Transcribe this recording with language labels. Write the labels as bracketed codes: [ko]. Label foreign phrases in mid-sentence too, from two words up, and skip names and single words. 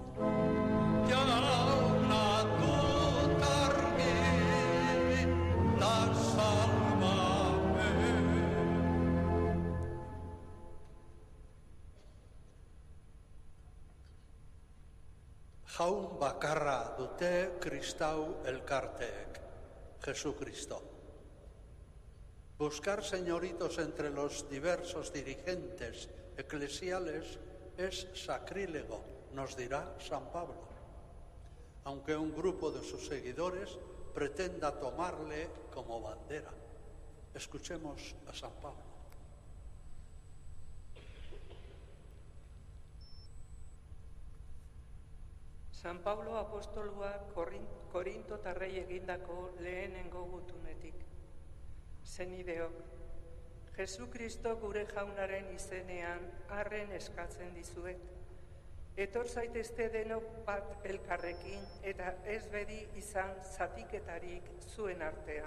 [eu] Jauna dut argi ta salbamen. Jaun bakarra dute kristau elkarteek, Jesucristo. [es] Buscar señoritos entre los diversos dirigentes eclesiales es sacrílego, nos dirá San Pablo, aunque un grupo de sus seguidores pretenda tomarle como bandera. Escuchemos a San Pablo. [eu] San Pablo apostolua Korintotarrei egindako lehenengo gutunetik. Zenideok, Jesukristo gure jaunaren izenean arren eskatzen dizuet. Etor zaitezte denok bat elkarrekin eta ez bedi izan zatiketarik zuen artean.